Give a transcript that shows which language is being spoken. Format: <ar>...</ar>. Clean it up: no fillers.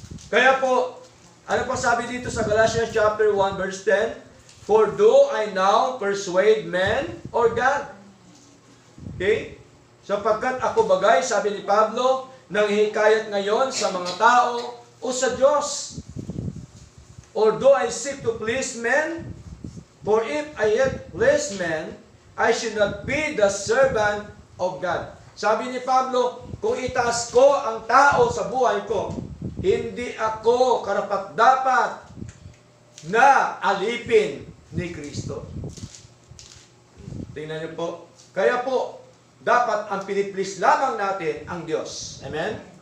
<tl>Kaya po, ano pa sabi dito sa Galatians chapter 1 verse 10?</tl> <en>For do I now persuade men or God? Okay?</en> <tl>Sapagkat ako bagay, sabi ni Pablo, nanghihikayat ngayon sa mga tao o sa Diyos.</tl> <en>Or do I seek to please men? For if I yet please men, I should not be the servant of God.</en> <tl>Sabi ni Pablo, kung itaas ko ang tao sa buhay ko, hindi ako karapat-dapat na alipin ni Kristo. Tingnan niyo po. Kaya po, dapat ang piniplease lamang natin ang Diyos. Amen?</tl>